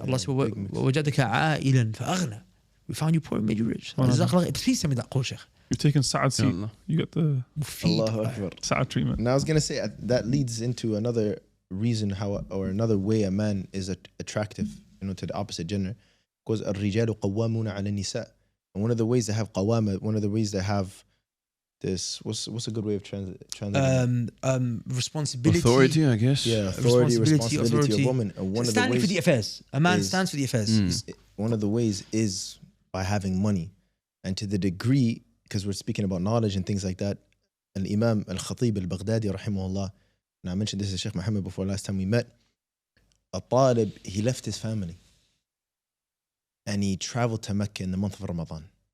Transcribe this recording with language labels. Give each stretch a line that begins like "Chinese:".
Arabic: Allah said, وَوَجَدَكَ عَائِلًا فَأَغْنَى.
English: We found you poor and made you rich. Please tell me that quote, Sheikh. You're taking Sa'ad seat. You get the Allahu Akbar. Sa'ad treatment. And I was going to say, that leads into another reason or another way a man is attractive, you know, to the opposite gender.
Arabic: Because الرجال قوامون على النساء.
English: And one of the ways they have qawama, one of the ways they have this, what's a good way of translating? Responsibility. Authority, I guess. Yeah, responsibility of woman. And one of the standing ways for the affairs. A man stands for the affairs. One of the ways is by having money. And to the degree, because we're speaking about knowledge and things like that, Al-Imam Al-Khatib Al-Baghdadi rahimahullah, and I mentioned this to Sheikh Muhammad before last time we met, a talib, he left his family and he traveled to Mecca in the month of Ramadan.